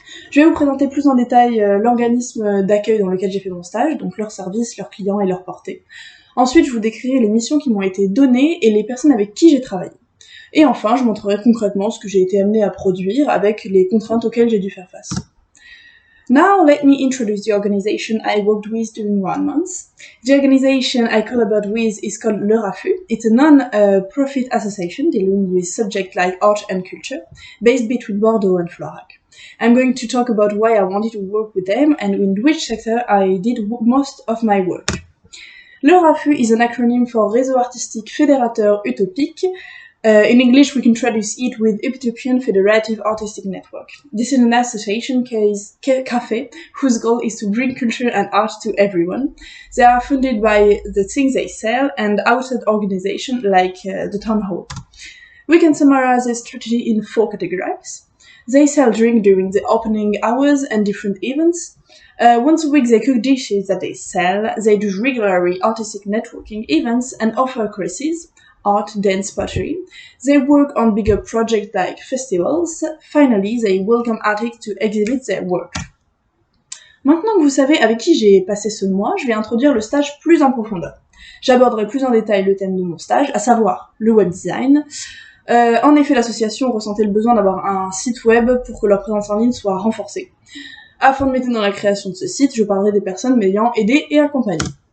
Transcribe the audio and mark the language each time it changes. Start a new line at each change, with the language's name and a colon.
French: Je vais vous présenter plus en détail l'organisme d'accueil dans lequel j'ai fait mon stage, donc leurs services, leurs clients et leur portée. Ensuite, je vous décrirai les missions qui m'ont été données et les personnes avec qui j'ai travaillé. Et enfin, je montrerai concrètement ce que j'ai été amenée à produire avec les contraintes auxquelles j'ai dû faire face.
English: Now, let me introduce the organization I worked with during 1 month. The organization I collaborated with is called Le Rafu. It's a non-profit association dealing with subjects like art and culture, based between Bordeaux and Florac. I'm going to talk about why I wanted to work with them and in which sector I did most of my work. Le Rafu is an acronym for Réseau Artistique Fédérateur Utopique. In English, we can traduce it with Utopian Federative Artistic Network. This is an association cafe whose goal is to bring culture and art to everyone. They are funded by the things they sell and outside organizations like the town hall. We can summarize their strategy in 4 categories. They sell drink during the opening hours and different events. Once a week they cook dishes that they sell. They do regularly artistic networking events and offer courses. Art, dance, pottery. They work on bigger projects like festivals. Finally, they welcome artists to exhibit their work.
French: Maintenant que vous savez avec qui j'ai passé ce mois, je vais introduire le stage plus en profondeur. J'aborderai plus en détail le thème de mon stage, à savoir le web design. En effet, l'association ressentait le besoin d'avoir un site web pour que leur présence en ligne soit renforcée. Afin de m'aider dans la création de ce site, je parlerai des personnes m'ayant aidé et accompagné.